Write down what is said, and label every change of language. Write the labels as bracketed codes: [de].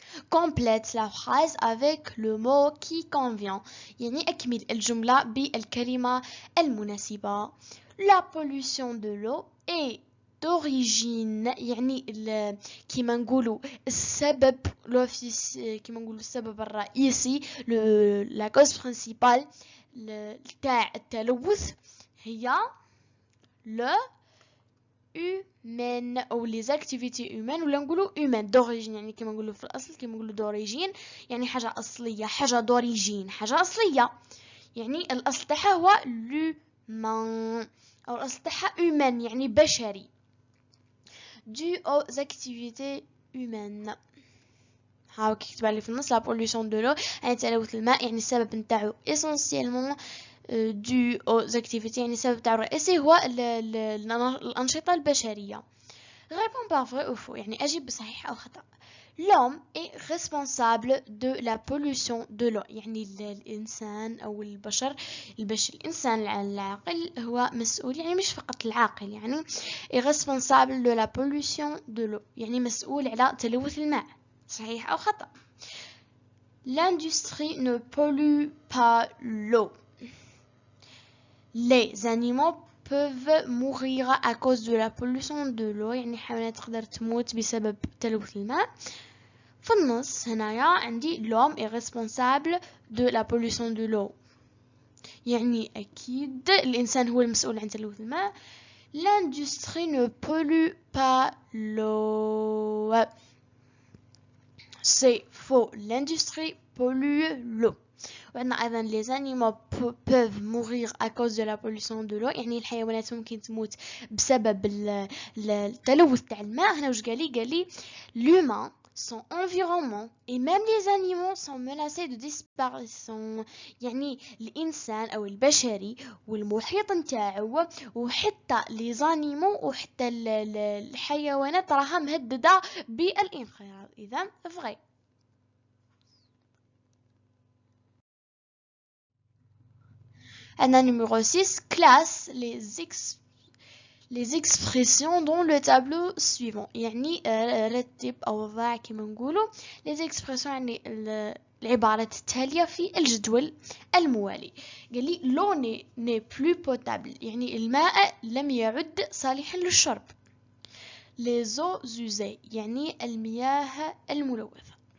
[fr] complète la phrase avec le mot qui convient، [ar] يعني أكمل الجملة بالكلمة المناسبة. [fr] la pollution de l'eau est d'origine، [ar] يعني كما نقولوا السبب كما نقولوا السبب الرئيسي، [fr] la cause principale [ar] تاع التلوث هي [fr] le [ar] humaine او [fr] les activités humaines، [ar] ولا نقولوا [fr] humaine d'origine، [ar] يعني كما نقولوا في الاصل، كما نقولوا d'origine يعني حاجه اصليه، حاجه d'origine حاجه اصليه، يعني الاصل تاعها هو l'humain، او الاصل تاعها humain يعني بشري. [fr] dû aux activités humaines. [ar] هاو كتب لي في النص [fr] لا بوليوشن دو لو [ar] يعني تلوث الماء، يعني السبب نتاعو [fr] essentiellement dû aux activités، [ar] يعني السبب تاعو الرئيسي هو الأنشطة البشرية. [fr] Réponds par vrai ou faux، [ar] يعني أجيب بصحيح أو خطأ. [fr] L'homme est responsable de la pollution de l'eau، [ar] يعني الإنسان أو البشر الإنسان العاقل هو مسؤول، يعني مش فقط العاقل، [fr] يعني est responsable de la pollution de l'eau يعني [ar] مسؤول على تلوث الماء. صحيح أو خطأ. [fr] L'industrie ne pollue pas l'eau. Les animaux peuvent mourir à cause de la pollution de l'eau، [ar] يعني حيوانات تقدر تموت بسبب تلوث الماء. في النص هنايا عندي [fr] l'homme est responsable de la pollution de l'eau، [ar] يعني أكيد الإنسان هو المسؤول عن تلوث الماء. [fr] L'industrie ne pollue pas l'eau. C'est faux. L'industrie polluent l'eau. [ar] وعندنا أيضا [fr] les animaux peuvent mourir à cause de la pollution de l'eau. [ar] يعني الحيوانات ممكن تموت بسبب التلوث تاع الماء. هنا واش قالي [fr] l'humain, son environnement et même les animaux sont menacés de disparition. [ar] يعني الإنسان أو البشري والمحيط نتاعو وحتى [fr] les animaux [ar] وحتى الحيوانات راها مهددة بالانقراض. إذا [fr] vrai. [ar] عندنا [fr] numéro 6 classe les expressions dans le tableau suivant. [ar] يعني رتب أو ضع كما نقولوا [fr] les expressions [ar] يعني العبارات التالية في الجدول الموالي. قال لي [fr] l'eau n'est plus potable [ar] يعني الماء لم يعد صالحا للشرب. [fr] les eaux usées [ar] يعني المياه الملوثة.